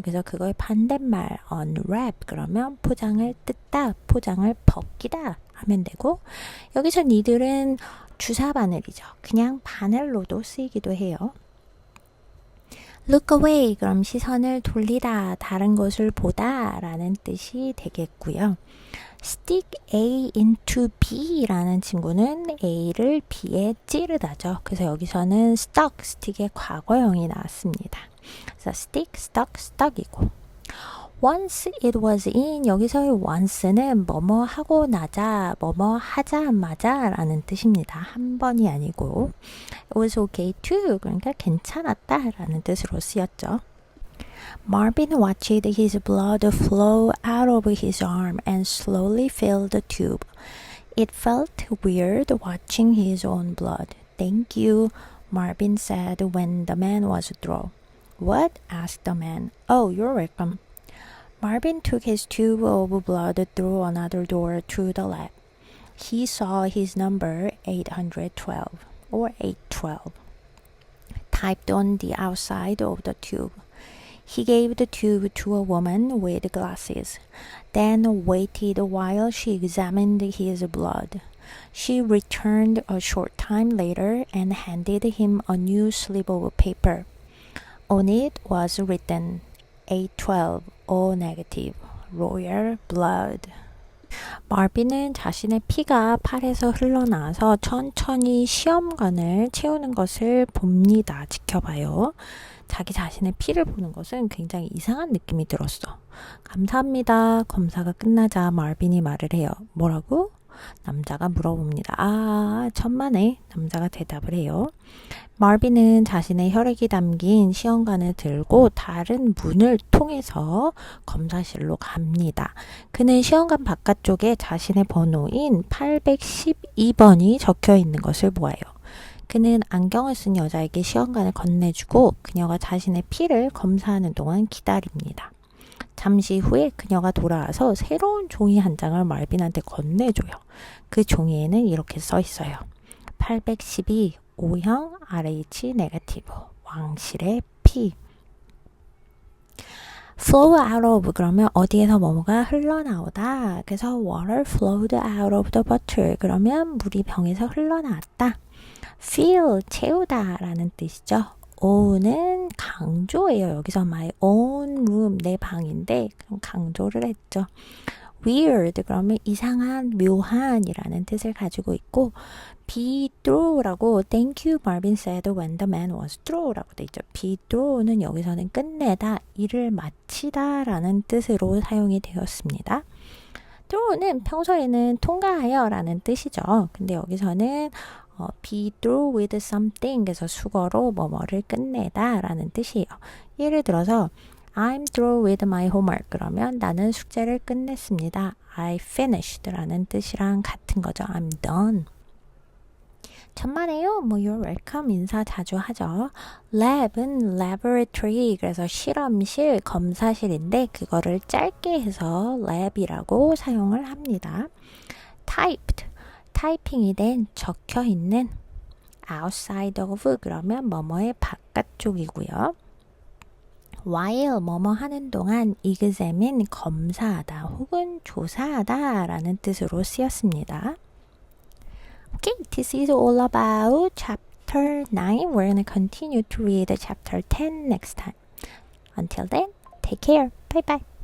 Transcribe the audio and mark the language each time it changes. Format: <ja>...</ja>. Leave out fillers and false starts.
<ko>그래서 그거의 반대말 unwrap 그러면 포장을 뜯다, 포장을 벗기다 하면 되고 여기서 니들은 주사 바늘이죠. 그냥 바늘로도 쓰이기도 해요.</ko> <en>look away</en> <ko>그럼 시선을 돌리다, 다른 것을 보다 라는 뜻이 되겠고요.</ko> <en>stick A into B</en> <ko>라는 친구는 A를 B에 찌르다죠. 그래서 여기서는 stuck, stick의 과거형이 나왔습니다. 그래서 stick, stuck이고</ko> <en>once it was in</en> <ko>여기서의 once는 뭐뭐 하고 나자, 뭐뭐 하자마자 라는 뜻입니다. 한 번이 아니고</ko> <en>it was okay too</en> <ko>그러니까 괜찮았다 라는 뜻으로 쓰였죠.</ko> <en>Marvin watched his blood flow out of his arm and slowly filled the tube. It felt weird watching his own blood. Thank you, Marvin said when the man was through. What? asked the man. Oh, you're welcome. Marvin took his tube of blood through another door to the lab. He saw his number 812 or 812 typed on the outside of the tube. He gave the tube to a woman with glasses, then waited while she examined his blood. She returned a short time later and handed him a new slip of paper. On it was written 812 O negative, royal blood.</en> <ko>마빈은 자신의 피가 팔에서 흘러나와서 천천히 시험관을 채우는 것을 봅니다. 지켜봐요. 자기 자신의 피를 보는 것은 굉장히 이상한 느낌이 들었어. 감사합니다. 검사가 끝나자 마빈이 말을 해요. 뭐라고? 남자가 물어봅니다. 아, 천만에. 남자가 대답을 해요. 마빈은 자신의 혈액이 담긴 시험관을 들고 다른 문을 통해서 검사실로 갑니다. 그는 시험관 바깥쪽에 자신의 번호인 812번이 적혀 있는 것을 보아요. 그는 안경을 쓴 여자에게 시험관을 건네주고 그녀가 자신의 피를 검사하는 동안 기다립니다. 잠시 후에 그녀가 돌아와서 새로운 종이 한 장을 말빈한테 건네줘요. 그 종이에는 이렇게 써 있어요. 812 O형 RH 네거티브 왕실의 피.</ko> <en>flow out of</en> <ko>그러면 어디에서 뭐뭐가 흘러나오다. 그래서</ko> <en>water flowed out of the bottle</en> <ko>그러면 물이 병에서 흘러나왔다. fill 채우다 라는 뜻이죠. o는 강조예요. 여기서</ko> <en>my own room</en> <ko>내 방인데 그럼 강조를 했죠. weird 그러면 이상한, 묘한 이라는 뜻을 가지고 있고 be through라고</ko> <en>thank you Marvin said when the man was through</en> <ko>라고 돼 있죠. be through는 여기서는 끝내다, 일을 마치다 라는 뜻으로 사용이 되었습니다. through는 평소에는 통과하여 라는 뜻이죠. 근데 여기서는</ko> <en>be through with something</en> <ko>그래서 수거로 뭐뭐를 끝내다 라는 뜻이에요. 예를 들어서</ko> <en>I'm through with my homework</en> <ko>그러면 나는 숙제를 끝냈습니다.</ko> <en>I finished</en> <ko>라는 뜻이랑 같은 거죠.</ko> <en>I'm done.</en> <ko>천만에요.</ko> <en>You're welcome</en> <ko>인사 자주 하죠. lab은 laboratory 그래서 실험실, 검사실인데 그거를 짧게 해서 lab이라고 사용을 합니다. typed 타이핑이 된 적혀 있는</ko> <en>outside of</en> <ko>그러면 뭐뭐의 바깥쪽이고요. while 뭐뭐 하는 동안 examine 검사하다 혹은 조사하다 라는 뜻으로 쓰였습니다.</ko> <en>Okay, this is all about chapter 9. We're going to continue to read chapter 10 next time. Until then, take care. Bye bye.</en>